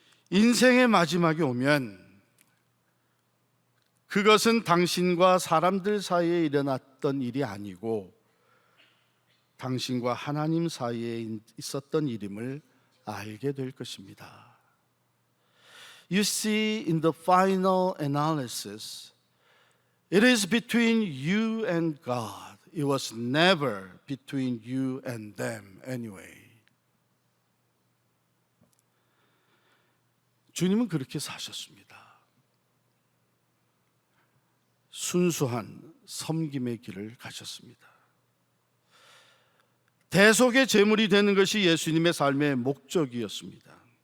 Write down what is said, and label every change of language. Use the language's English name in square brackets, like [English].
[Korean] 인생의 마지막이 오면 그것은 당신과 사람들 사이에 일어났던 일이 아니고 당신과 하나님 사이에 있었던 일임을 알게 될 것입니다. [English] You see, in the final analysis, it is between you and God. It was never between you and them anyway. [Korean] 주님은 그렇게 사셨습니다. 순수한 섬김의 길을 가셨습니다. 대속의 제물이 되는 것이 예수님의 삶의 목적이었습니다.